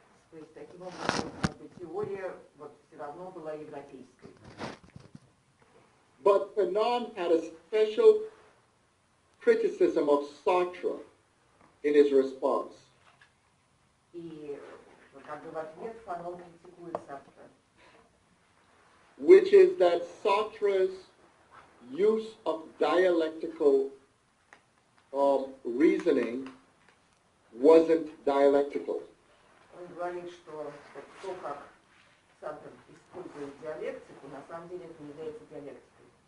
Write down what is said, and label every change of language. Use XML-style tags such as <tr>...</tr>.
<ru>То есть таким образом теория вот все равно была европейской.</ru> <en>But Fanon had a special criticism of Sartre in his response.</en> <ru>И как бы в ответ Фанон критикует Сартра.</ru> <en>Which is that Sartre's use of dialectical reasoning wasn't dialectical.</en> <ru>Он говорит, что то, как Сартр использует диалектику, на самом деле это не является диалектикой.</ru>